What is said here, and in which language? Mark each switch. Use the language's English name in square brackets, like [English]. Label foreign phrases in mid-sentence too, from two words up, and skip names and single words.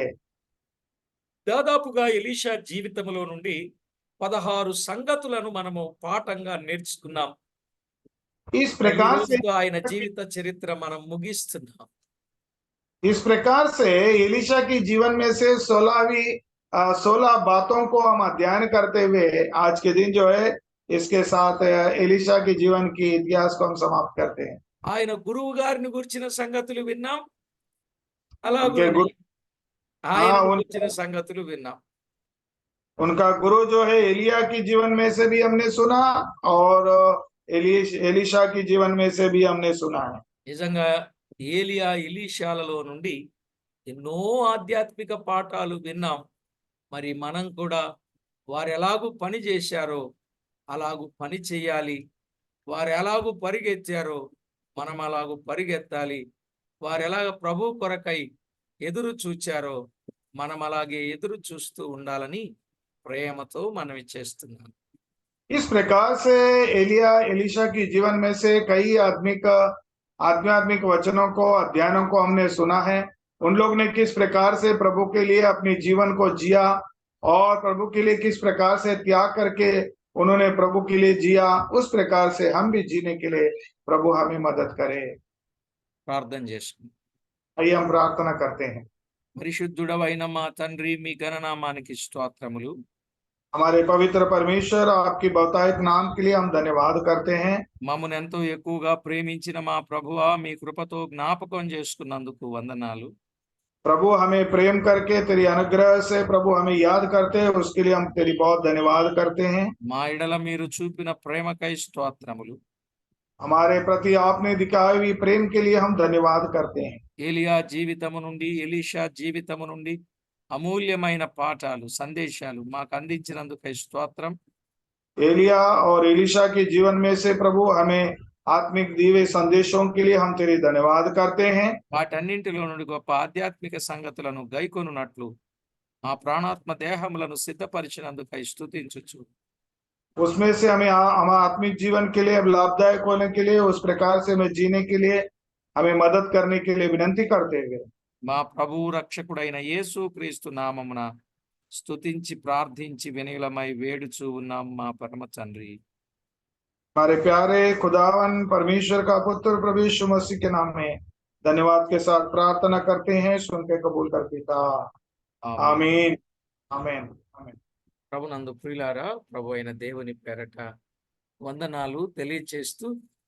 [Telugu] దాదాపుగా ఎలీషా జీవితంలో నుండి 16 సంగతులను మనము పాఠంగా నేర్చుకున్నాం. [Hindi] इस प्रकार से [Telugu] ఆయన జీవిత చరిత్ర మనం ముగిస్తున్నాం. [Hindi] इस प्रकार से एलीशा की जीवन में से 16 बातों को हम अध्ययन करते हुए आज के दिन जो है इसके साथ एलीशा के जीवन की इतिहास को हम समाप्त करते हैं। [Telugu] ఆయన గురువు గారిని గురించిన సంగతులు విన్నాం, [Hindi] उनके [Telugu] అలాగే [Hindi] गुरु [Telugu] ఆయన [Hindi] हाँ, [Telugu] గురించిన సంగతులు విన్నాం. [Hindi] उनका गुरु जो है एलिया की जीवन में से भी हमने सुना, और एलिशा की जीवन में से भी हमने सुना है। [Telugu] నిజంగా ఏలియా ఎలీషాలలో నుండి ఎన్నో ఆధ్యాత్మిక పాఠాలు విన్నాం. మరి మనం కూడా వారు ఎలాగూ పని చేశారో అలాగూ పని చేయాలి. వారు ఎలాగూ పరిగెత్తారో మనం అలాగూ పరిగెత్తాలి. వారు ఎలాగ ప్రభు కొరకై ఎదురు చూచారో మనం అలాగే ఎదురు చూస్తూ ఉండాలని ప్రేమతో మనవి చేస్తున్నాను. [Hindi] इस प्रकार से एलिशा की जीवन में से कई आध्यात्मिक वचनों को अध्ययनों को हमने सुना है। उन लोग ने किस प्रकार से प्रभु के लिए अपने जीवन को जिया और प्रभु के लिए किस प्रकार से त्याग करके उन्होंने प्रभु के लिए जिया, उस प्रकार से हम भी जीने के लिए प्रभु हमें मदद करे। [Telugu] ప్రార్థన చేసుకుందాం. [Hindi] आइए हम प्रार्थना करते हैं। [Telugu] పరిశుద్ధుడవైన మా తండ్రి, మీ ఘననామానికి స్తోత్రములు. [Hindi] हमारे पवित्र परमेश्वर, आपकी बहुतायत नाम के लिए हम धन्यवाद करते हैं। [Telugu] మమ్మల్ని ఎంతో ఎక్కువగా ప్రేమించిన మా ప్రభువా, మీ కృపతో జ్ఞాపకం చేసుకున్నందుకు వందనాలు. [Hindi] प्रभु हमें प्रेम करके तेरी अनुग्रह से प्रभु हमें याद करते हैं, उसके लिए हम तेरी बहुत धन्यवाद करते हैं। [Telugu] మా ఎడల మీరు చూపిన ప్రేమకై స్తోత్రములు. [Hindi] हमारे प्रति आपने दिखाई हुई प्रेम के लिए हम धन्यवाद करते हैं। [Telugu] ఏలియా జీవితము నుండి, ఎలీషా జీవితము నుండి అమూల్యమైన పాఠాలు, సందేశాలు మాకు అందించినందుకై స్తోత్రం. [Hindi] एलिया और एलिशा के जीवन में से प्रभु हमें आत्मिक दिव्य संदेशों के लिए हम तेरी धन्यवाद करते हैं। [Telugu] వాటన్నింటిలో నుండి గొప్ప ఆధ్యాత్మిక సంగతులను గైకొనున్నట్లు మా ప్రాణాత్మ దేహములను సిద్ధపరిచినందుకై స్తుతించుచు [Hindi] उसमें से हमें हमारे आत्मिक जीवन के लिए लाभदायक होने के लिए, उस प्रकार से हमें जीने के लिए, हमें मदद करने के लिए विनती करते हुए [Telugu] మా ప్రభువు రక్షకుడైన యేసు క్రీస్తు నామమున స్తుతించి ప్రార్థించి వినయులమై వేడుచూ ఉన్నాం మా పరమ తండ్రి. [Hindi] हमारे प्यारे खुदावन परमेश्वर का पुत्र प्रभु यीशु मसीह के नाम में धन्यवाद के साथ प्रार्थना करते हैं, सुन के कबूल कर पिता। आमीन आमीन आमीन। [Telugu] ప్రభునందు ప్రియులారా, ప్రభు అయిన దేవుని పేరట వందనాలు తెలియచేస్తూ